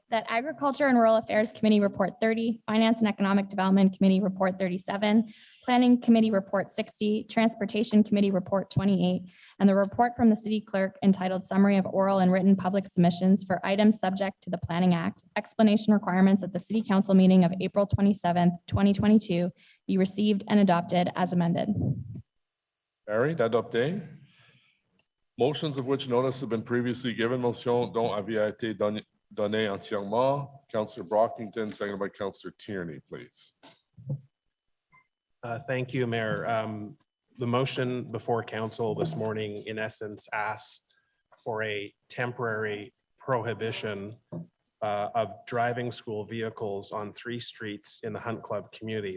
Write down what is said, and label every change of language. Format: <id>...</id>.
<en>That Agriculture and Rural Affairs Committee Report 30, Finance and Economic Development Committee Report 37, Planning Committee Report 60, Transportation Committee Report 28, and the report from the City Clerk entitled Summary of Oral and Written Public Submissions for items subject to the Planning Act, explanation requirements at the City Council meeting of April 27th, 2022, be received and adopted as amended. Carried. Adopté. Motions of which notice have been previously given.</en> <fr>Motion dont avis a été donné entièrement.</fr> <en>Councillor Brockington, seconded by Councillor Tierney, please. Thank you, Mayor. The motion before council this morning, in essence, asks for a temporary prohibition of driving school vehicles on 3 streets in the Hunt Club community.</en>